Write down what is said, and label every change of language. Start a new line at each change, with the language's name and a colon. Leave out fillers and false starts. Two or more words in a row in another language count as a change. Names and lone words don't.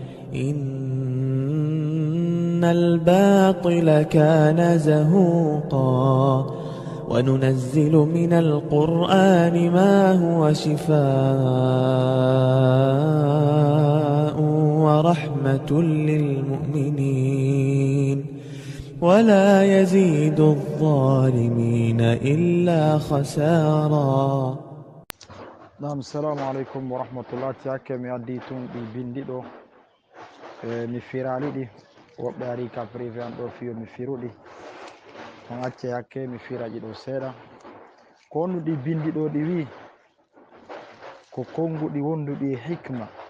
Arabic: إن الباطل كان زهوقا وننزل من القرآن ما هو شفاء ورحمة للمؤمنين ولا يزيد الظالمين إلا خسارا. نعم، السلام عليكم ورحمة الله تعالى.
Fula: mi additun ɗi bindiɗo mi firaliɗi woɓɓe ari ka privé an ɗo fiyo mi firuɗi on acce hakke mi firaji ɗo seeɗa ko honnuɗi bindiɗo ɗi wi ko konguɗi wonduɗi e hikma